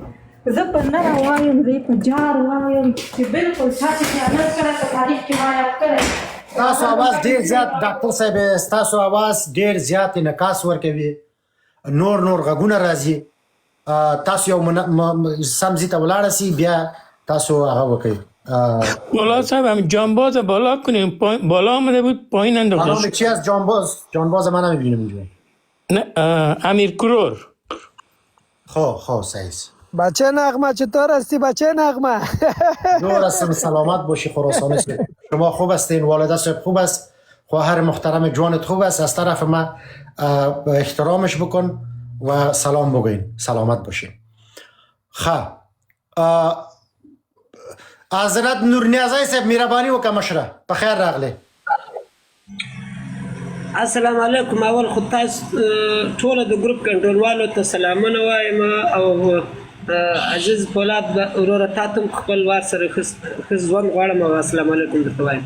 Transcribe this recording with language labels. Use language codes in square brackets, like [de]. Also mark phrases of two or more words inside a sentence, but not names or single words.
[ps] زه په نره وایم، زه په جار وایم چې بالکل چا چې خیانت کړی په تاریخ کې ما یاد کړی. ستاسو اواز ډېر زیات ډاکټر صاحب، ستاسو اواز ډېر زیات انعکاس ورکوي، نور غږونه راځي. تاسو یو سم ځای ته ولاړه سي، بیا تاسو هغه وکړئ. [fa] فولاد صاحب هم جانباز بالا کنیم. بالا آمده بود پایین انداخته شد. چی از جانباز من نمیبینم اینجا. نه امیر کرور. خب صحیح. بچه نغمه چطور هستی بچه نغمه؟ دور هستم، سلامت باشی. خراسانی شما خوب هستین؟ والده صاحب خوب است؟ خواهر محترم جوانت خوب است؟ از طرف من احترامش بکن و سلام بگوین. سلامت باشین. [ps] حضرت نورنیازی صاحب مهربانی وکړه مشره، په خیر راغلی. [ar] السلام علیکم. [ps] اول خو تاسو ټول د ګروپ کنټرولوالو ته سلامونه وایم او عزیز فولاد وروره تا ته خپل وار سره ښه ژوند غواړم او [ar] السلام علیکم [ps] درته وایم.